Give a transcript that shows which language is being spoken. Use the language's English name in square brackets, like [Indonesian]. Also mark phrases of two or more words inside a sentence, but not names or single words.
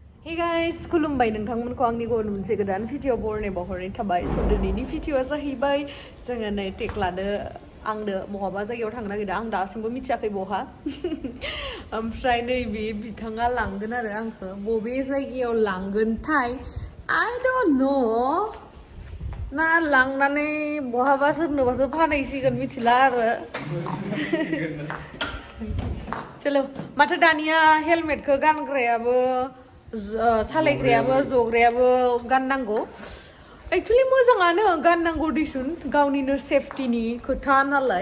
[English] Hey guys, [Bodo] खुलुमबाय नोंथांमोनखौ आंनि गुबुन मोनसे गोदान भिडिअ बरनाय बावहरनाय थाबाय। स' दिनैनि भिडिअआ जाहैबाय जोङो नै टेक्लानो आंनो बहाबा जायगायाव थांनो नागिरदों। आं दासिमबो मिथियाखै बहा। ओमफ्राय नैबे बिथाङा लांगोन आरो आंखौ बबे जायगायाव लांगोनथाय [English] I don't know। [Bodo] ना लांनानै बहाबा सोरनोबासो फानहैसिगोन मिथिला आरो। चलो माथो दानिया हेलमेटखौ गानग्रायाबो सालायग्रायाबो जग्रायाबो गाननांगौ। एक्चुअलि मोजाङानो गाननांगौ दिसुन गावनिनो सेफटिनि खोथा नालाय।